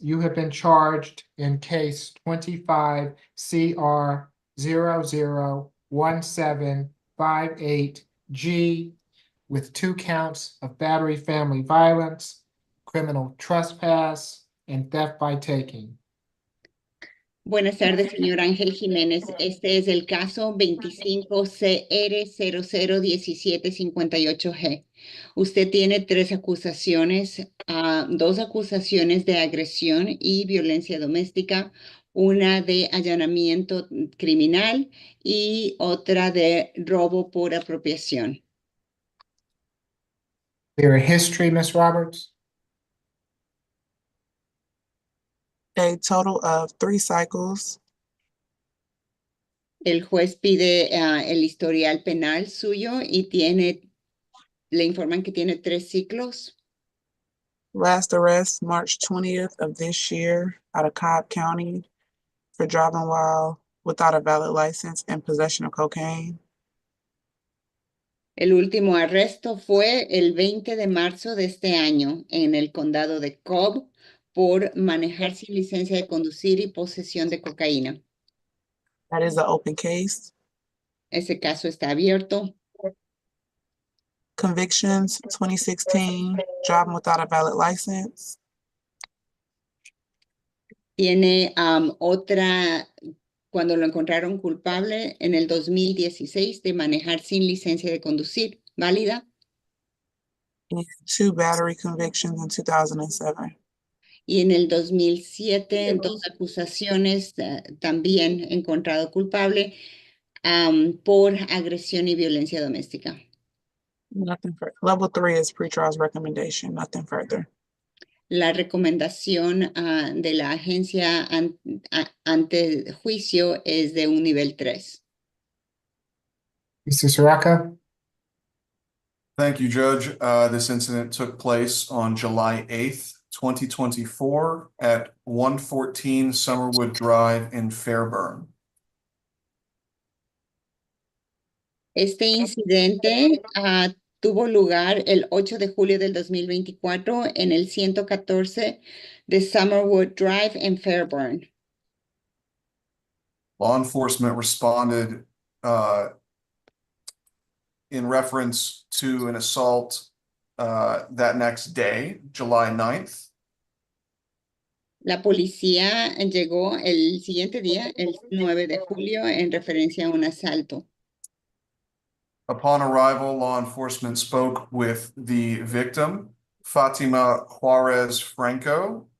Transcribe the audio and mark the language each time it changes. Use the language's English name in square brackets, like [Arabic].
[English] You have been charged in case 25 CR 001758G with 2 counts of battery family violence, criminal trespass, and theft by taking. [Spanish] Buenas tardes, señor Ángel Jiménez. Este es el caso 25CR001758G. Usted tiene 3 acusaciones, 2 acusaciones de agresión y violencia doméstica, una de allanamiento criminal y otra de robo por apropiación. [English] Their history, Ms. Roberts? A total of 3 cycles. [Spanish] El juez pide el historial penal suyo y le informan que tiene 3 ciclos. [English] Last arrest March 20th of this year out of Cobb County for driving while without a valid license and possession of cocaine. [Spanish] El último arresto fue el 20 de marzo de este año en el condado de Cobb por manejar sin licencia de conducir y posesión de cocaína. [English] That is an open case. [Spanish] Ese caso está abierto. [English] Convictions 2016, driving without a valid license. [Spanish] Tiene otra, cuando lo encontraron culpable en el 2016 de manejar sin licencia de conducir, válida. [English] And 2 battery convictions in 2007. [Spanish] Y en el 2007, 2 acusaciones también encontrado culpable por agresión y violencia doméstica. [English] Nothing further. Level 3 is pretrial's recommendation, nothing further. [Spanish] La recomendación de la agencia ante juicio es de un nivel 3. [English] Mr. Siraka? Thank you, Judge. This incident took place on July 8th, 2024 at 114 Summerwood Drive in Fairburn. [Spanish] Este incidente tuvo lugar el 8 de julio del 2024 en el 114 de Summerwood Drive en Fairburn. [English] Law enforcement responded in reference to an assault that next day, July 9th. [Spanish] La policía llegó el siguiente día, el 9 de julio, en referencia a un asalto. [English] Upon arrival, law enforcement spoke with the victim, Fatima Juarez Franco.